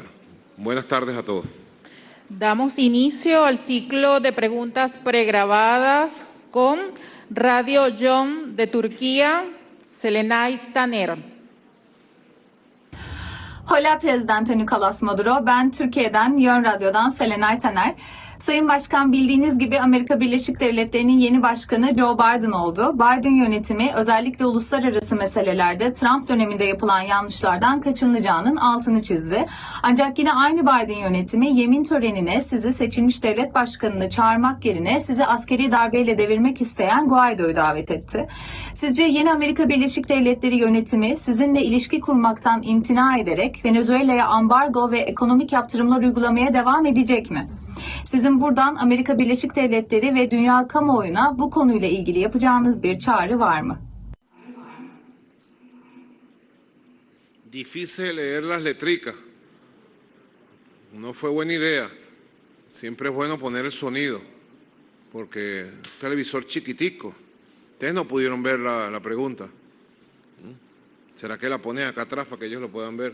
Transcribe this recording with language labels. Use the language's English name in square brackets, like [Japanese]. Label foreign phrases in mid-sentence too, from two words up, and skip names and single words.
[Spanish] Buenas tardes a todos. Damos inicio al ciclo de preguntas pregrabadas con Radio John de Turquía, Selenay Taner. Hola Prezidente Nicolas Maduro, [Turkish] ben Türkiye'den, Yön Radyo'dan Selenay Taner. Sayın Başkan, bildiğiniz gibi Amerika Birleşik Devletleri'nin yeni başkanı Joe Biden oldu. Biden yönetimi özellikle uluslararası meselelerde Trump döneminde yapılan yanlışlardan kaçınılacağının altını çizdi. Ancak yine aynı Biden yönetimi yemin törenine sizi seçilmiş devlet başkanını çağırmak yerine sizi askeri darbeyle devirmek isteyen Guaido'yu davet etti. Sizce yeni Amerika Birleşik Devletleri yönetimi sizinle ilişki kurmaktan imtina ederek Venezuela'ya ambargo ve ekonomik yaptırımlar uygulamaya devam edecek mi? Sizin buradan Amerika Birleşik Devletleri ve dünya kamuoyuna bu konuyla ilgili yapacağınız bir çağrı var mı? [Spanish] Difícil leer las letricas, no fue buena idea. Siempre es bueno poner el sonido, porque televisor chiquitico. Ustedes no pudieron ver la pregunta. ¿Será que la ponen acá atrás para que ellos lo puedan ver?